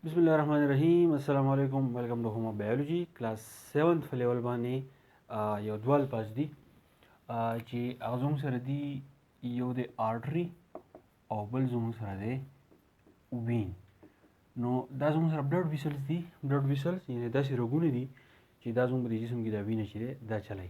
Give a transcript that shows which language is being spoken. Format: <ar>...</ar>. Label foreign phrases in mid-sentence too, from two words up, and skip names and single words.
<ar>بسم الله الرحمن الرحيم السلام عليكم</ar> <en>welcome to home biology class 7th level</en> <ps>باندې یو دوال پاس دي چې هغه زموږ سره دي یو د آرټري او بل زموږ سره دی وین. نو دا زموږ سره</ps> <en>blood vessels</en> <ps>دي.</ps> <en>blood vessels</en> <ps>یعنې داسې رګونه دي چې دا زموږ په جسم کې دا وینه چې دی دا چلای.</ps>